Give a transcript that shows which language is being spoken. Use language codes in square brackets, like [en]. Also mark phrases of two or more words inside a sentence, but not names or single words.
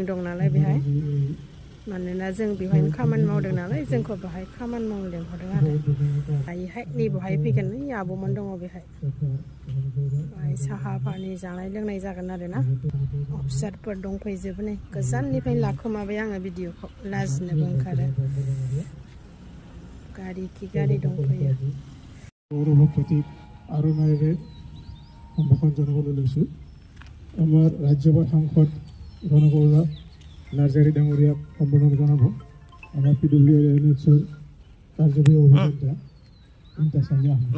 [brx] दं नालाय बेहाय मानोना जों बेवहायनो खामानि मावदों नालाय जोंखौ बेहाय खामानि मावनो लिंहरदों आरो दायोहाय नैबावहाय फैगोन नै आब'मोन दङ बेहाय बाहाय साहा पानि जानाय लोंनाय जागोन आरोना अफिसारफोर दंफैजोबो नै गोजाननिफ्रायनो लाखोमाबाय आङो भिडिअखौ लाजिनोबो ओंखारो गारि खि गारि दंफैयो [as] প্ৰতীক আৰু নাইৰে সম্ভাষণ জনাবলৈ লৈছোঁ আমাৰ ৰাজ্যসভাৰ সাংসদ ৰণগৌৰ নাৰ্জাৰী ডাঙৰীয়াক সম্বোধন জনাব আমাৰ PWNHৰ কাৰ্যবাহী অভিযন্তা ইন্তাছামিয়া